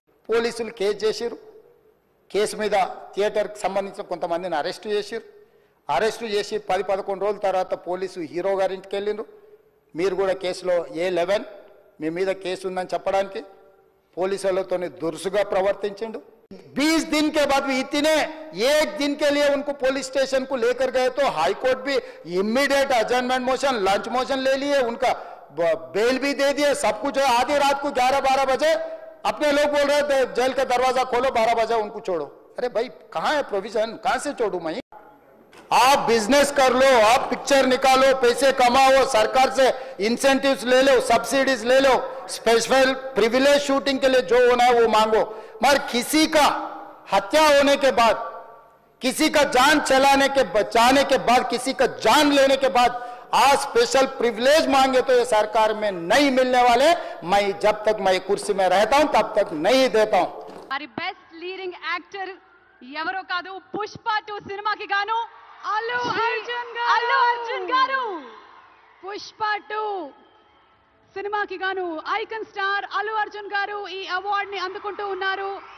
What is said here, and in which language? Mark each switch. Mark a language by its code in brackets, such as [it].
[te] పోలీసులు కేసు చేసిరు, కేసు మీద థియేటర్కి సంబంధించిన కొంతమందిని అరెస్టు చేసిరు. అరెస్టు చేసి 10-11 రోజుల తర్వాత పోలీసు హీరో గారింటికి వెళ్ళిండ్రు. మీరు కూడా కేసులో A11 మీ మీద కేసు ఉందని చెప్పడానికి पुलिसों दुरुसुगा प्रवर्तिंचंडु। [hi] 20 दिन के बाद भी इतने एक दिन के लिए उनको पुलिस स्टेशन को लेकर गए तो हाई कोर्ट भी इमीडिएट अजर्नमेंट मोशन, लंच मोशन ले लिए, उनका बेल भी दे दिए, सब कुछ है। आधी रात को 11-12 बजे अपने लोग बोल रहे थे जेल का दरवाजा खोलो, 12 बजे उनको छोड़ो। अरे भाई कहाँ है प्रोविजन, कहाँ से छोड़ू मैं? आप बिजनेस कर लो, आप पिक्चर निकालो, पैसे कमाओ, सरकार से इंसेंटिव्स ले लो, सब्सिडीज ले लो, स्पेशल प्रिविलेज शूटिंग के लिए जो होना है वो मांगो। मगर किसी का हत्या होने के बाद, किसी का जान बचाने के बाद, किसी का जान लेने के बाद आज स्पेशल प्रिविलेज मांगे तो ये सरकार में नहीं मिलने वाले। मैं जब तक मैं कुर्सी में रहता हूं तब तक नहीं देता हूं। हमारी बेस्ट लीडिंग एक्टर [te] ఎవరో కాదు, పుష్ప 2 సినిమాకి గాను అల్లు అర్జున్ గారు పుష్ప 2 సినిమాకి గాను ఐకాన్ స్టార్ అల్లు అర్జున్ గారు ఈ అవార్డ్ ని అందుకుంటూ ఉన్నారు.